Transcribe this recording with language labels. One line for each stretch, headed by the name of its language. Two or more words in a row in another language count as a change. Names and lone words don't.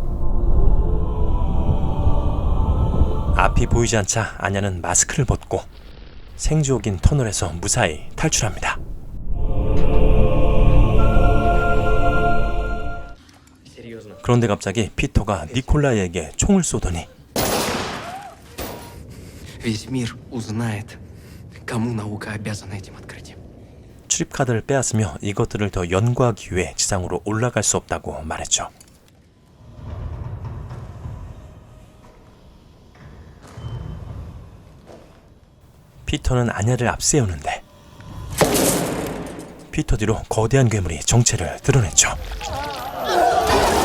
Korean: 앞이 보이지 않자 아냐는 마스크를 벗고 생지옥인 터널에서 무사히 탈출합니다. 그런데 갑자기 피터가 니콜라이에게 총을 쏘더니
Russian: Весь мир узнает, кому наука обязана этим открытием.
Korean: 출입카드를 빼앗으며 이것들을 더 연구하기 위해 지상으로 올라갈 수 없다고 말했죠. 피터는 아냐를 앞세우는데 피터 뒤로 거대한 괴물이 정체를 드러냈죠.